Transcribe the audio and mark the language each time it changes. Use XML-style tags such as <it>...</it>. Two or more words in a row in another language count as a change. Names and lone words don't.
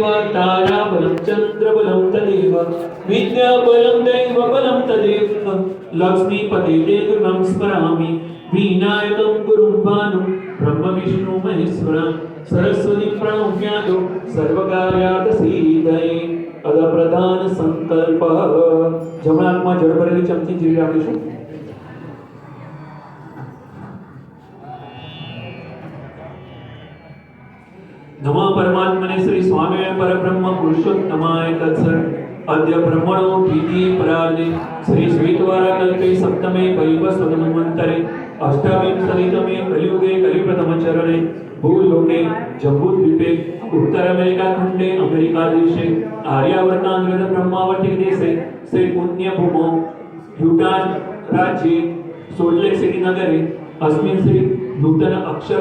<sa>ताराबलं चन्द्रबलं तदेव विद्याबलं दैवबलं तदेव लक्ष्मीपते देवं स्मरामि विनायकं गुरुं भानुं ब्रह्म विष्णु महेश्वरं सरस्वती प्रणम्यादो सर्वकार्यार्थसिद्धये अद प्रधान संकल्प</sa> <gu>જમણામાં જળ ભરેલી ચમચી જીવી રાખીશું।</gu> <sa>नमः परमात्मने श्री स्वामी परब्रह्म पुरुषोत्तमाय तत्सत् अद्य ब्रह्मणो भीति परार्धे श्री श्वेतवारा कल्पे सप्तमे वैवस्वतमन्वन्तरे अष्टाविंशतितमे कलियुगे कलिप्रथम चरणे भूलोके जम्बूद्वीपे उत्तर अमेरिका खंडे अमेरिका देशे आर्यावर्तांध्र ब्रह्मावर्ती देशे श्री पुण्यभूमौ यूटान राज्ये सोल्टलेक सिटी नगरे अस्मिन् श्री नूतन अक्षर</sa>